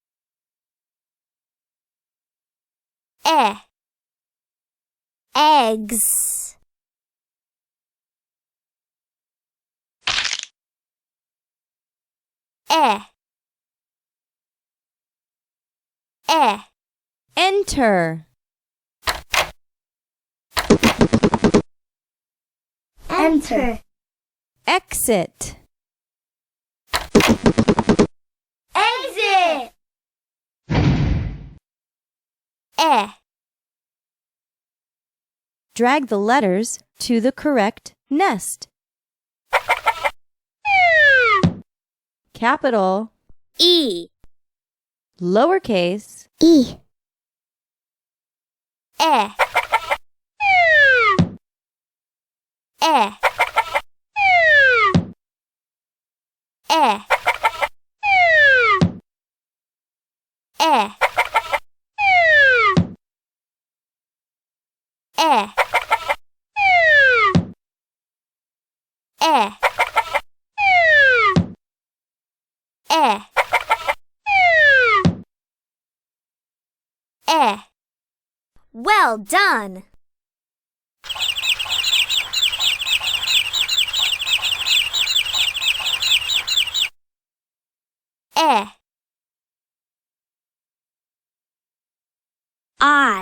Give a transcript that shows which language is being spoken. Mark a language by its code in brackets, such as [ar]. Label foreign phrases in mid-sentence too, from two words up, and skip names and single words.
[en] E. Eggs. E. E. Enter. Enter. Exit. Exit. E. Drag the letters to the correct nest. Capital E. Lowercase E. E. E. E. E. E. E. E. E. Well done! E. I.